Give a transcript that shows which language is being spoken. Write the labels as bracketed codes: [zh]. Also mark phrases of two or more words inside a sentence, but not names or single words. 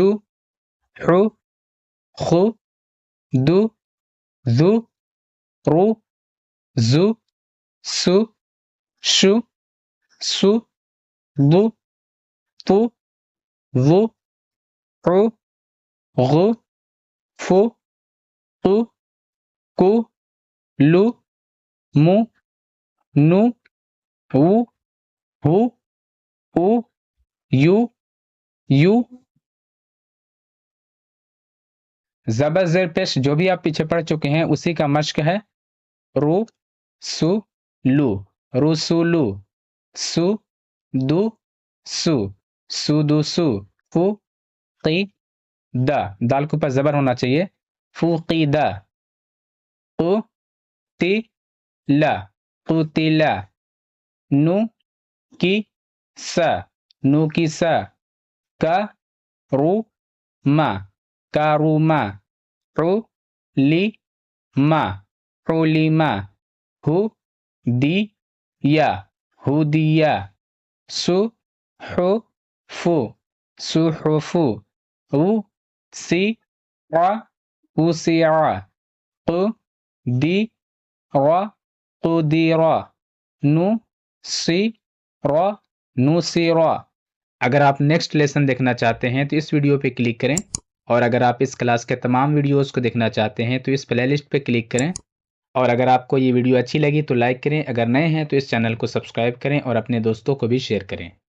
[ur] حو خو دو ذو رو زو سو شو سو ضو تو ضو عو غو فو قو کو لو مو نو وو ہو او یو یو۔ زبر زیر پیش جو بھی آپ پیچھے پڑھ چکے ہیں اسی کا مشق ہے، رو سو لو رسولو، سو دو سو سودو سو، فو قی دا، دال کے اوپر زبر ہونا چاہیے، فوقیدہ، قو تی لا قتلا، نو کی سا نو کی سا، کا رو ما کاروما، عو لی ما علیما، ہو دی یا ہودیا، سو حو فو سحفو، او سی ع وسع، قو دی را قدیرا، نو سی را نصیرا۔ اگر آپ [en] next lesson [ur] دیکھنا چاہتے ہیں تو اس ویڈیو پہ کلک کریں، اور اگر آپ اس کلاس کے تمام ویڈیوز کو دیکھنا چاہتے ہیں تو اس پلے لسٹ پہ کلک کریں، اور اگر آپ کو یہ ویڈیو اچھی لگی تو لائک کریں، اگر نئے ہیں تو اس چینل کو سبسکرائب کریں اور اپنے دوستوں کو بھی شیئر کریں۔